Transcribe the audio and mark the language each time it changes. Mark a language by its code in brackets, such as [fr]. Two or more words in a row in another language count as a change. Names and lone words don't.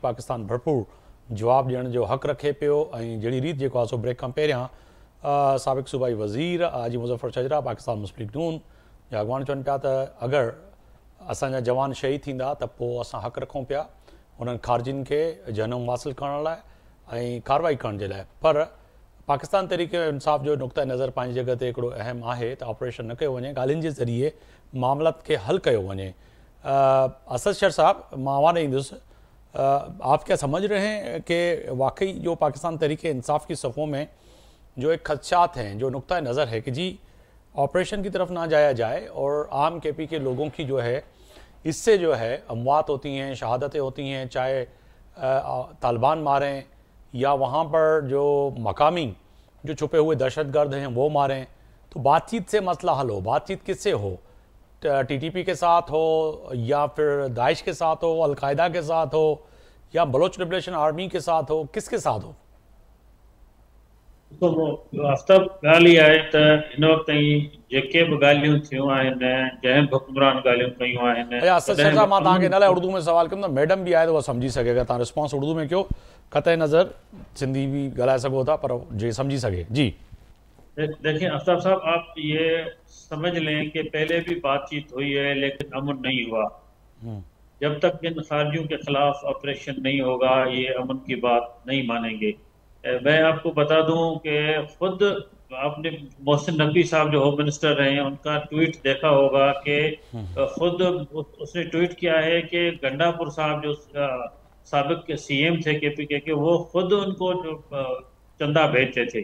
[sd] पाकिस्तान भरपूर जवाबु ॾियण जो हक़ रखे पियो, ऐं जहिड़ी रीति जेको आहे सो ब्रेक खां पहिरियां साबिक़ सूबाई वज़ीर हाजी मुज़फ़्फ़र शजरा पाकिस्तान मुस्लिम लीग नून जा अॻवान चवनि पिया त अगरि असांजा जवान शहीद थींदा त पोइ असां हक़ रखूं पिया उन्हनि ख़ारजियुनि खे जनम हासिलु करण लाइ ऐं कार्रवाई करण जे लाइ। पर पाकिस्तान तरीक़े इंसाफ़ जो नुक़्ता नज़र पंहिंजी जॻह ते हिकिड़ो अहम आहे त ऑपरेशन न कयो वञे, ॻाल्हियुनि जे ज़रिए मामलत खे हल कयो वञे। असद शर साहब, मां आवाज़ ईंदुसि, [ur] آپ کیا سمجھ رہے ہیں کہ واقعی جو پاکستان طریقے انصاف کی صفوں میں جو ایک خدشات ہیں، جو نقطہ نظر ہے کہ جی آپریشن کی طرف نہ جایا جائے اور عام KP کے لوگوں کی جو ہے اس سے جو ہے اموات ہوتی ہیں، شہادتیں ہوتی ہیں، چاہے طالبان ماریں یا وہاں پر جو مقامی جو چھپے ہوئے دہشتگرد ہیں وہ ماریں، تو بات چیت سے مسئلہ حل ہو. بات چیت کس سے ہو? TTP کے ساتھ ہو، یا پھر داعش کے ساتھ ہو، القاعدہ کے ساتھ ہو، یا بلوچ لبریشن آرمی کے ساتھ ہو، کس کے ساتھ ہو? [sd] तो आफ्ताब ॻाल्हि इहा आहे त हिन वक़्त ताईं जेके बि ॻाल्हियूं थियूं आहिनि, जंहिं बि हुक्मरान ॻाल्हियूं कयूं आहिनि, असद शर साहब, मां तव्हांखे इन लाइ उर्दू में सवाल कंदुमि, मैडम भी आहे त उहा सम्झी सघे। अगरि तव्हां रिस्पॉन्स उर्दू में कयो, क़तई नज़र सिंधी भी ॻाल्हाए सघो था, पर जे सम्झी सघे। [ur] جی دیکھیے آفتاب صاحب، آپ یہ سمجھ لیں کہ پہلے بھی بات چیت ہوئی ہے لیکن امن نہیں ہوا. جب تک ان خارجیوں کے خلاف آپریشن نہیں ہوگا یہ امن کی بات نہیں مانیں گے. میں آپ کو بتا دوں کہ خود آپ نے محسن نقوی صاحب جو [en] home minister [ur] رہے ہیں، ان کا ٹویٹ دیکھا ہوگا کہ خود اس نے ٹویٹ کیا ہے کہ گنڈاپور صاحب جو سابق کے CM تھے KPK کے، وہ خود ان کو چندہ بھیجتے تھے.